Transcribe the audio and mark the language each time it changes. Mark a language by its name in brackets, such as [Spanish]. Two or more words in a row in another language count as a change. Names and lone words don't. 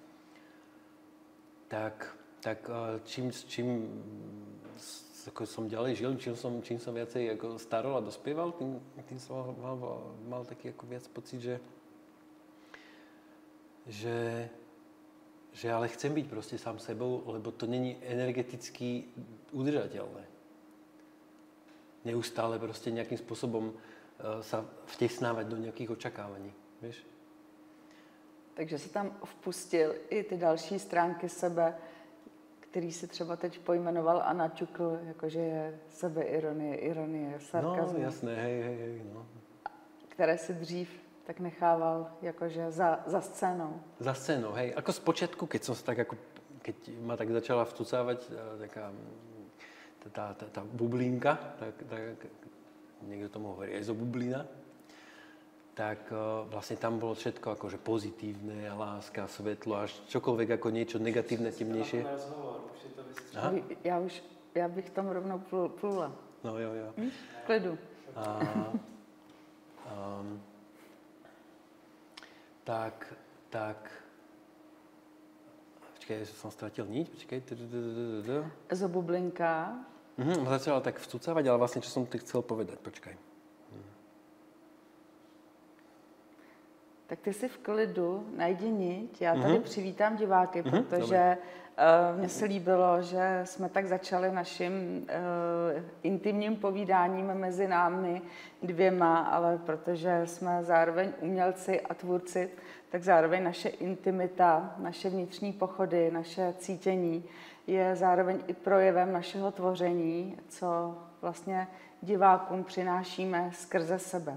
[Slovak] Tak čím ako som ďalej žil, čím som viacej ako starol a dospieval, tým som mal taký ako viac pocit, že ale chcem byť proste sám sebou, lebo to není energeticky udržateľné. Neustále proste nejakým spôsobom sa vtesnávať do nejakých očakávaní, vieš? [Czech] Takže si tam vpustil i ty další stránky sebe, který si třeba teď pojmenoval a načukl, jakože je sebeironie, sarkazmus. [Slovak] No, jasné, hej, no. [Czech] Které si dřív tak nechával jakože za scénou. Za scénou, [Slovak] hej. Ako spočiatku, keď ma tak začala vcucávať taká tá bublinka, tak niekto tomu hovorí aj zo bublina, tak vlastne tam bolo všetko akože pozitívne, láska, svetlo, až čokoľvek ako niečo negatívne, temnejšie. [Czech] Já bych tam rovnou plula. No jo. V klidu. Tak. Počkej, [Slovak] som stratil niť, počkej. Zo bublinka. Začala tak vcucávať, ale vlastne, čo som ti chcel povedať, počkaj. [Czech] Tak ty si v klidu, najdi niť. Já tady přivítám diváky, protože mně se líbilo, že jsme tak začali naším intimním povídáním mezi námi dvěma, ale protože jsme zároveň umělci a tvůrci, tak zároveň naše intimita, naše vnitřní pochody, naše cítění je zároveň i projevem našeho tvoření, co vlastně divákům přinášíme skrze sebe.